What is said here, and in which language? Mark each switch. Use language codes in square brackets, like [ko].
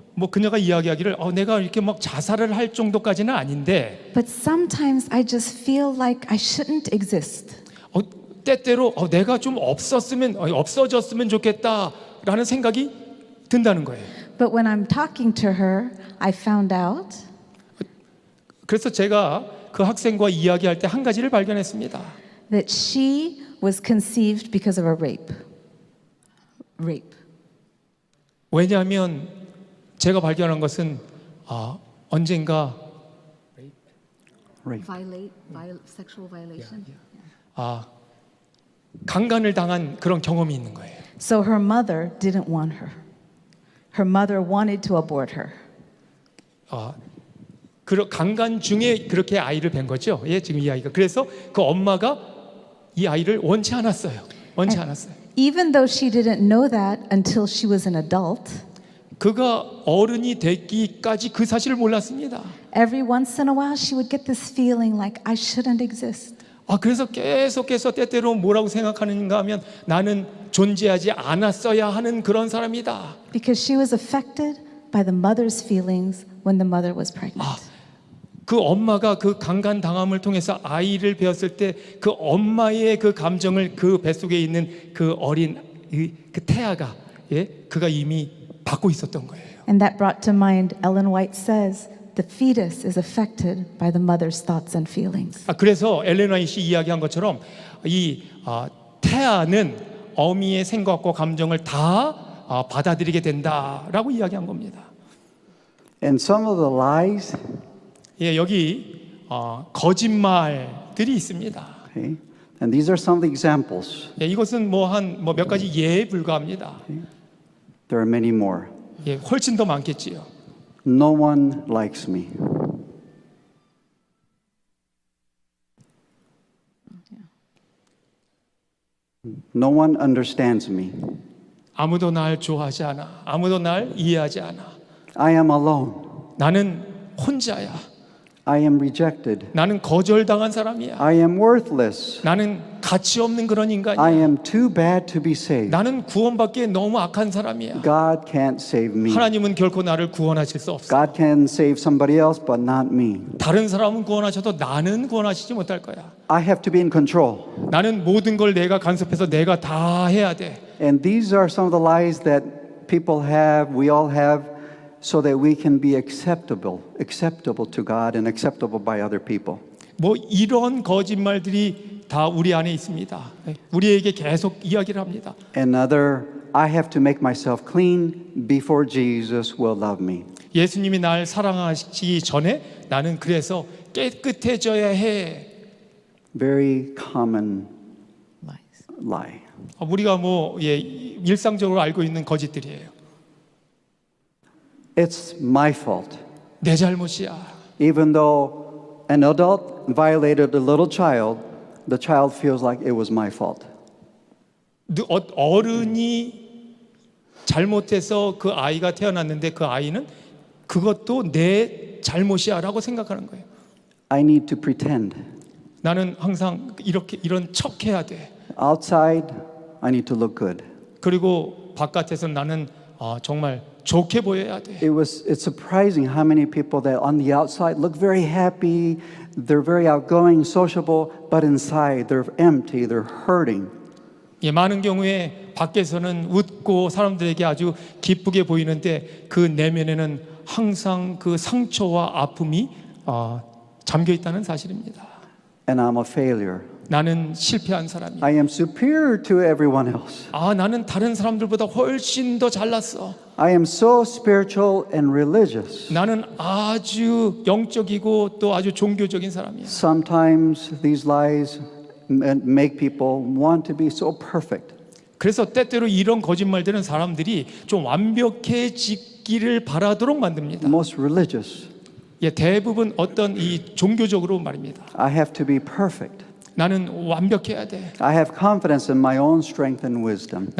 [ko] 그녀가 이야기하기를 내가 이렇게 막 자살을 할 정도까지는 아닌데 [en] but sometimes I just feel like I shouldn't exist. [ko] 때때로 내가 좀 없어졌으면 좋겠다라는 생각이 든다는 거예요. [en] But when I'm talking to her, I found out [ko] 그래서 제가 그 학생과 이야기할 때 한 가지를 발견했습니다. [en] that she was conceived because of a rape. [ko] 왜냐하면 제가 발견한 것은 언젠가 [en] Rape. Sexual violation. [ko] 강간을 당한 그런 경험이 있는 거예요. [en] So her mother didn't want her. Her mother wanted to abort her. [ko] 강간 중에 그렇게 아이를 뵌 거죠. 예, 지금 이 아이가. 그래서 그 엄마가 이 아이를 원치 않았어요. [en] Even though she didn't know that until she was an adult, [ko] 그가 어른이 되기까지 그 사실을 몰랐습니다. [en] every once in a while she would get this feeling like I shouldn't exist. [ko] 그래서 계속해서 때때로 뭐라고 생각하는가 하면 나는 존재하지 않았어야 하는 그런 사람이다. [en] Because she was affected by the mother's feelings when the mother was pregnant. [ko] 그 엄마가 그 강간 당함을 통해서 아이를 배웠을 때 그 엄마의 그 감정을 그 뱃속에 있는 그 어린 그 태아가 그가 이미 받고 있었던 거예요. [en] And that brought to mind Ellen White says the fetus is affected by the mother's thoughts and feelings. [ko] 그래서 엘렌 화이트이 이야기한 것처럼 이 태아는 어미의 생각과 감정을 다 받아들이게 된다라고 이야기한 겁니다. [en] And some of the lies, [ko] 예, 여기 거짓말들이 있습니다. [en] okay, and these are some of the examples. [ko] 예, 이것은 몇 가지 예에 불과합니다. [en] There are many more. [ko] 예, 훨씬 더 많겠지요. [en] No one likes me. No one understands me. [ko] 아무도 날 좋아하지 않아. 아무도 날 이해하지 않아. [en] I am alone. [ko] 나는 혼자야. [en] I am rejected. [ko] 나는 거절당한 사람이야. [en] I am worthless. [ko] 나는 가치 없는 그런 인간이야. [en] I am too bad to be saved. [ko] 나는 구원받기에 너무 악한 사람이야. [en] God can't save me. [ko] 하나님은 결코 나를 구원하실 수 없어. [en] God can save somebody else, but not me. [ko] 다른 사람은 구원하셔도 나는 구원하시지 못할 거야. [en] I have to be in control. [ko] 나는 모든 걸 내가 간섭해서 내가 다 해야 돼. [en] And these are some of the lies that people have, we all have, so that we can be acceptable to God and acceptable by other people. [ko] 이런 거짓말들이 다 우리 안에 있습니다. 우리에게 계속 이야기를 합니다. [en] Another, I have to make myself clean before Jesus will love me. [ko] 예수님이 날 사랑하시기 전에 나는 그래서 깨끗해져야 해. [en] Very common Lies. lie. [ko] 우리가 일상적으로 알고 있는 거짓들이에요. [en] It's my fault. [ko] 내 잘못이야. [en] Even though an adult violated a little child, the child feels like it was my fault. [ko] 어른이 잘못해서 그 아이가 태어났는데 그 아이는 그것도 내 잘못이야라고 생각하는 거예요. [en] I need to pretend. [ko] 나는 항상 이런 척해야 돼. [en] Outside, I need to look good. [ko] 그리고 바깥에서 나는 정말 좋게 보여야 돼. [en] It's surprising how many people that on the outside look very happy, they're very outgoing, sociable, but inside they're empty, they're hurting. [ko] 많은 경우에 밖에서는 웃고 사람들에게 아주 기쁘게 보이는데 그 내면에는 항상 그 상처와 아픔이 잠겨 있다는 사실입니다. [en] And I'm a failure. [ko] 나는 실패한 사람이야. [en] I am superior to everyone else. [ko] 나는 다른 사람들보다 훨씬 더 잘났어. [en] I am so spiritual and religious. [ko] 나는 아주 영적이고 또 아주 종교적인 사람이야. [en] Sometimes these lies make people want to be so perfect. [ko] 그래서 때때로 이런 거짓말들은 사람들이 좀 완벽해지기를 바라도록 만듭니다. [en] Most religious. [ko] 대부분 어떤 이 종교적으로 말입니다. [en] I have to be perfect. [ko] 나는 완벽해야 돼. [en] I have confidence in my own strength and wisdom.